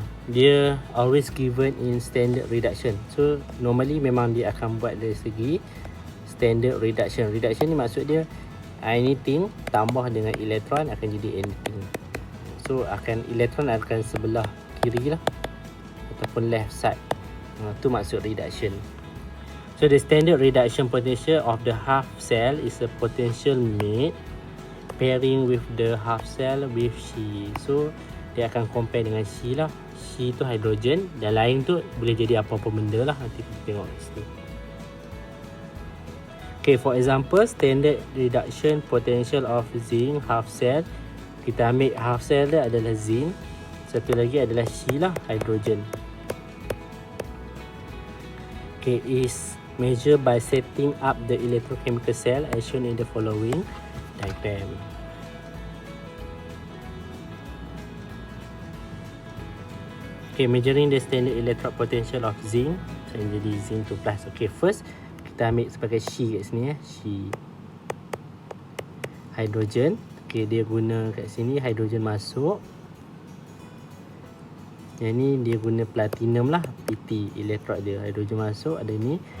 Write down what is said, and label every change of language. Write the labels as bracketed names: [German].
[Malay] Dia [English] always given in standard reduction. [Malay] So normally memang dia akan buat dari segi standard reduction. Reduction ni maksud dia anything tambah dengan elektron akan jadi anything. So elektron akan sebelah kiri lah ataupun [English] left side. [Malay] Tu maksud reduction. [English] So the standard reduction potential of the half cell is a potential made pairing with the half cell with She. [Malay] So dia akan compare dengan She lah. She tu hidrogen dan lain tu boleh jadi apa-apa benda lah. Nanti kita tengok kat situ. [English] Okay, for example, standard reduction potential of zinc half cell. [Malay] Kita ambil half cell dia adalah zinc. Satu lagi adalah She lah, hidrogen. [English] Okay, is measured by setting up the electrochemical cell as shown in the following diagram. Okay, measuring the standard electrode potential of zinc. [Malay] So jadi zinc to plus. Okay, first kita ambil sebagai She kat sini She. Hydrogen. Okay, dia guna kat sini hydrogen masuk. Yang ni dia guna platinum lah, PT electrode dia. Hydrogen masuk, ada ni.